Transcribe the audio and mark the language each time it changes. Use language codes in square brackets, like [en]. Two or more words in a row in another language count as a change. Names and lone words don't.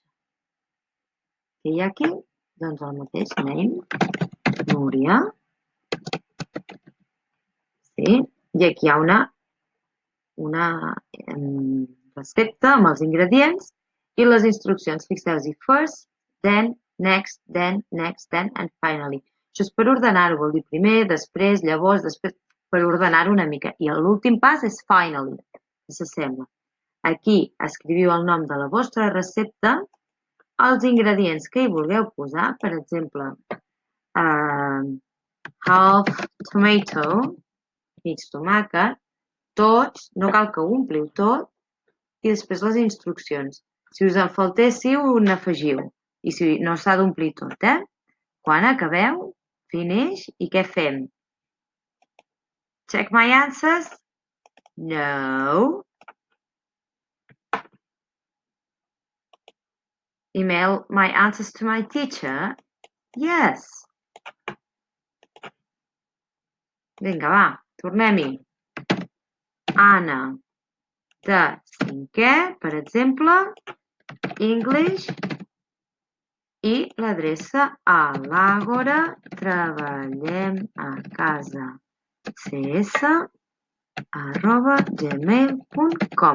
[ca] Que hi ha aquí, doncs el mateix, name, Núria, sí? I aquí hi ha una recepta amb els ingredients i les instruccions. Fixeu-vos-hi, [en] first, then, next, and finally. [ca] Això és per ordenar-ho, vol dir primer, després, llavors, després... per ordenar-ho una mica. I l'últim pas és finally, que s'assembla. Aquí escriviu el nom de la vostra recepta, els ingredients que hi vulgueu posar, per exemple, [en] half tomato, [ca] mig tomàquet, tots, no cal que ho ompliu tot, i després les instruccions. Si us en faltéssiu, n'afegiu. I si no s'ha d'omplir tot, Quan acabeu, finish, i què fem? [en] Check my answers? No. Email my answers to my teacher? Yes. [ca] Vinga, va, tornem-hi. Anna, de 5è, per exemple, English, i l'adreça a l'Àgora, treballem a casa, cs@gmail.com.